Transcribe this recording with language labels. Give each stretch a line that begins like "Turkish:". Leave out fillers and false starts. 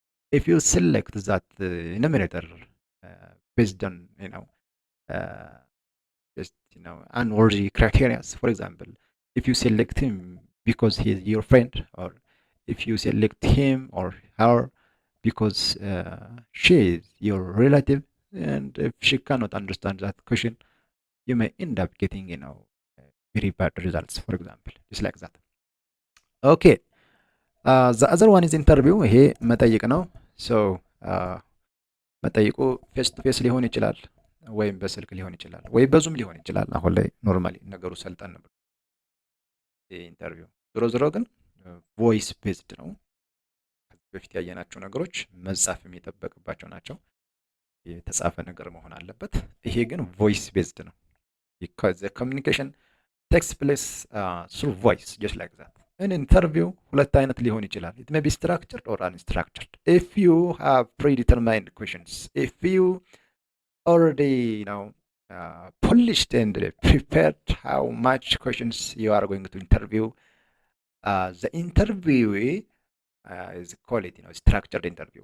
English: If you select that numerator based on uh, just unworthy criteria, for example, if you select him because he is your friend, or if you select him or her because she is your relative, and if she cannot understand that question, you may end up getting very bad results, for example, just like that. Okay. The other one is interview.
Amharic: ይሄ መጠይቅ ነው። ሶ መጠይቁ ፌስ ቱ ፌስ ሊሆን ይችላል፣ ወይም በስልክ ሊሆን ይችላል፣ ወይም በዙም ሊሆን ይችላል። አሁን ላይ ኖርማሊ ነገሩ ሰልጠን ብሎ ኢንተርቪው ዞሮ ዞሮ ግን ቮይስ ቤዝድ ነው። ከዚህ በፊት ያየናቸው ነገሮች መጻፍ የሚጠበቅባቸው ናቸው። የተጻፈ ነገር መሆን አለበት። ይሄ ግን ቮይስ ቤዝድ ነው።
English: because the communication takes place through voice, just like that. In interview
Amharic: ሁለት አይነት ሊሆን ይችላል.
English: It may be structured or unstructured. If you have predetermined questions, if you already polished and prepared how much questions you are going to interview, the interviewee is call it structured interview.